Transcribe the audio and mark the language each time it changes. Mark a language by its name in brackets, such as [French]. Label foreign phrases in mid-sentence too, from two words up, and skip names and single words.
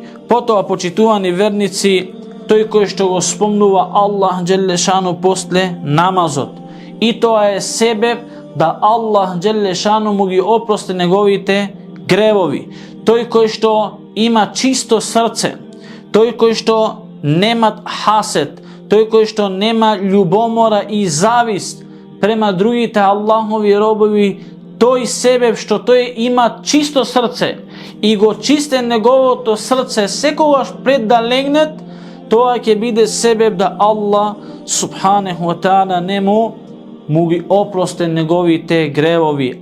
[Macedonian] Потоа, почитувани верници, тој кој што го спомнува Аллах Джелешану после намазот, и тоа е себеб да Аллах Джелешану му ги опрости неговите гревови. Тој кој што има чисто срце, тој кој што немат хасет, toј што нема љубомора и завист према другите Аллахови робови, тој себеб што тој има чисто срце и го чисте неговото срце секогаш пред да легнет, тоа ќе биде себеб да Аллах [Arabic] سبحانه وتعالى [Macedonian] нему ги опросте неговите гревови.